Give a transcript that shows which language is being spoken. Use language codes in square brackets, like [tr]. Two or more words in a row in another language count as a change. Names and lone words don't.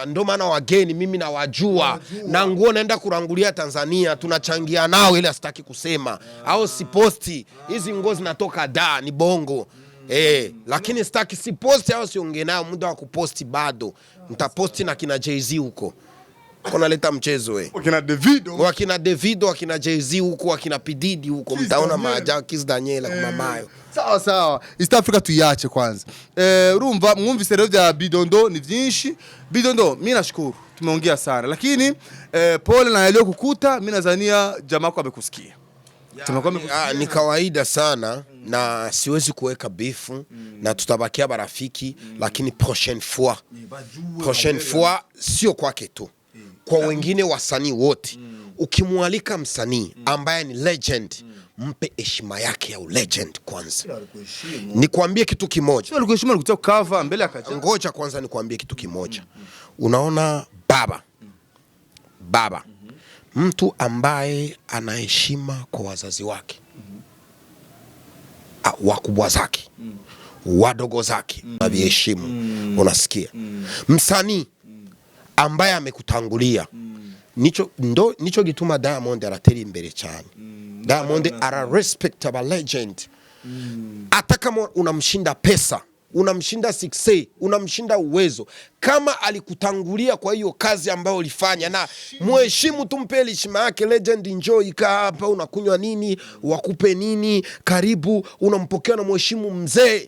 [sw] Ndio maana wageni mimi nawajua. Na nguo naenda kurangulia Tanzania tunachangia nao ile sitaki kusema au siposti hizi nguo zinatoka ni bongo lakini sitaki siposti au siongee nao muda wa kuposti bado nitaposti na kina Jay-Z huko kuna leta mchezo wakina Davido wakina Jay-Z huko wakina Pididi huko mtaona maajabu Kiss Daniela kwa mamayo sawa East Africa tuiache kwanza [rn] rumva mwumvise rero vya Bidondo ni vyinshi [sw] Bidondo mimi nashukuru tumeongea sana lakini pole na yale kukuta mimi nadhania jamaa wako amekusikia ni kawaida sana na siwezi kuweka bifu na tutabakia barafiki lakini [fr] prochaine fois [sw] sio kwake tu kwa wengine wasanii wote ukimwalika msanii ambaye ni legend, mpe heshima yake ya legend kwanza. Nikwambie kitu kimoja. Sio alikuheshimu alikutia cover mbele akaja. Ngoja kwanza nikwambie kitu kimoja. Unaona baba. Mtu ambaye anaheshima kwa wazazi wake. Wakubwa zake. Wadogo zake. Aviheshimu. Unasikia? Msanii ambaye amekutangulia. [rn] Nicho gituma Diamond arateri imbere cyane. [sw] Diamond ara [en] respectable legend. [sw] Hata kama unamshinda pesa, unamshinda success, unamshinda uwezo, kama alikutangulia kwa hiyo kazi ambayo ulifanya, na muheshimu, tumpe heshima yake. Legend enjoy, kaa hapa, unakunywa nini, wakupe nini, karibu, unampokea na muheshimu mzee.